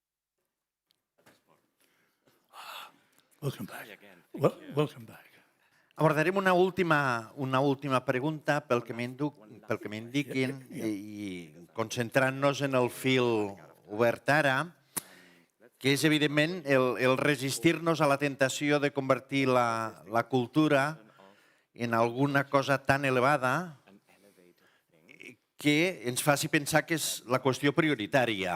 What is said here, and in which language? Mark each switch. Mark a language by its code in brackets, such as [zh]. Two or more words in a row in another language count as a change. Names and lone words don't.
[en] Welcome back. Hi again. Thank you. Welcome back. [ca] Abordarem una última pregunta pel que m'indiquin i concentrant-nos en el fil obert ara, que és evidentment el resistir-nos a la tentació de convertir la cultura en alguna cosa tan elevada que ens faci pensar que és la qüestió prioritària.